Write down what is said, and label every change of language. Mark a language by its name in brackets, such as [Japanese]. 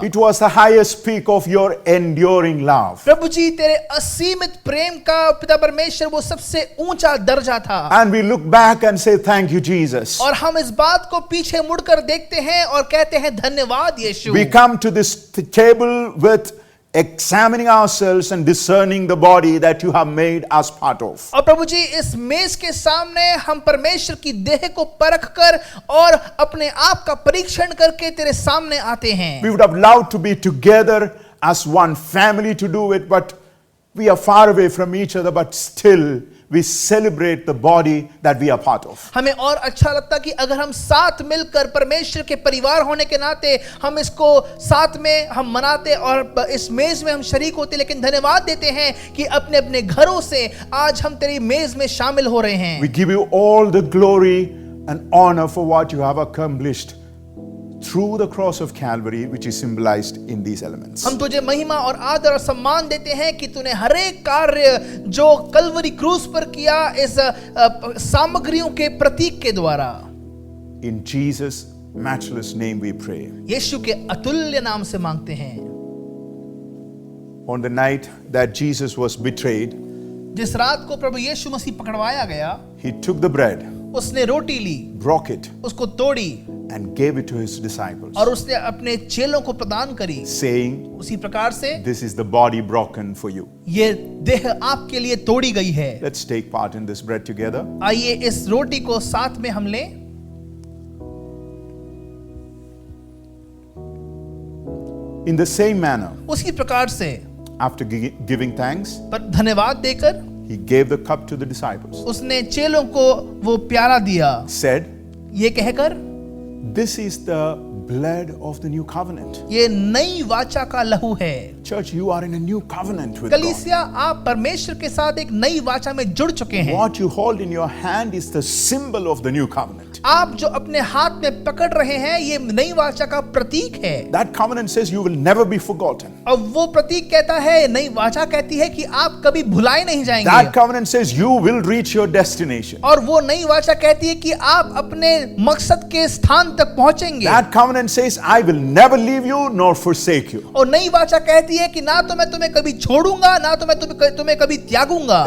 [English] It was the highest peak of your enduring love. [Hindi] प्रभु जी, तेरे असीमित प्रेम का पिता परमेश्वर वो सबसे ऊंचा दर्जा था। [English] And we look back and say, thank you, Jesus. [Hindi] और हम इस बात को पीछे मुड़कर देखते हैं और कहते हैं धन्यवाद यीशु। [English] We come to this table with examining ourselves and discerning the body that you have made us part of. [Hindi] और प्रभु जी, इस मेज के सामने हम परमेश्वर की देह को परख कर और अपने आप का परीक्षण करके तेरे सामने आते हैं। [English] We would have loved to be together as one family to do it, but we are far away from each other, but still we celebrate the body that we are part of. [Hindi] हमें और अच्छा लगता कि अगर हम साथ मिलकर परमेश्वर के परिवार होने के नाते हम इसको साथ में हम मनाते और इस मेज में हम शरीक होते, लेकिन धन्यवाद देते हैं कि अपने अपने घरों से आज हम तेरी मेज में शामिल हो रहे हैं। [English] We give you all the glory and honor for what you have accomplished through the cross of Calvary, which is symbolized in these elements. [Hindi] हम तुझे महिमा और आदर और सम्मान देते हैं कि तूने हर एक कार्य जो कलवरी क्रूस पर किया इस सामग्रियों के प्रतीक के द्वारा। [English] In Jesus' matchless name we pray. [Hindi] यीशु के अतुल्य नाम से मांगते हैं। [English] On the night that Jesus was betrayed, [Hindi] जिस रात को प्रभु यीशु मसीह पकड़वाया गया, [English] he took the bread, [Hindi] उसने रोटी ली, [English] broke it, [Hindi] उसको तोड़ी [English] and gave it to his disciples, [Hindi] और उसने अपने चेलों को प्रदान करी, [English] saying, [Hindi] उसी प्रकार से [English] this is the body broken for you. [Hindi] ये देह आपके लिए तोड़ी गई है। [English] Let's take part in this bread together. [Hindi] आइए इस रोटी को साथ में हम लें। [English] In the same manner, [Hindi] उसी प्रकार से [English] after giving thanks, [Hindi] पर धन्यवाद देकर [English] he gave the cup to the disciples, [Hindi] उसने चेलों को वो प्याला दिया, [English] said, [Hindi] ये कहकर [English] this is the blood of the new covenant. [Hindi] ये नई वाचा का लहू है। [English] Church, you are in a new covenant with God. [Hindi] कलीसिया, आप परमेश्वर के साथ एक नई वाचा में जुड़ चुके हैं। [English] What you hold in your hand is the symbol of the new covenant. [Hindi] आप जो अपने हाथ में पकड़ रहे हैं ये नई वाचा का प्रतीक है। [English] That covenant says you will never be forgotten. [Hindi] और वो प्रतीक कहता है, नई वाचा कहती है कि आप कभी भुलाए नहीं जाएंगे। [English] That covenant says you will reach your destination. [Hindi] और वो नई वाचा कहती है कि आप अपने मकसद के स्थान तक पहुंचेंगे। [English] That covenant says I will never leave you nor forsake you. [Hindi] और नई वाचा कहती है कि ना तो मैं तुम्हें कभी छोड़ूंगा, ना तो मैं तुम्हें कभी त्यागूंगा।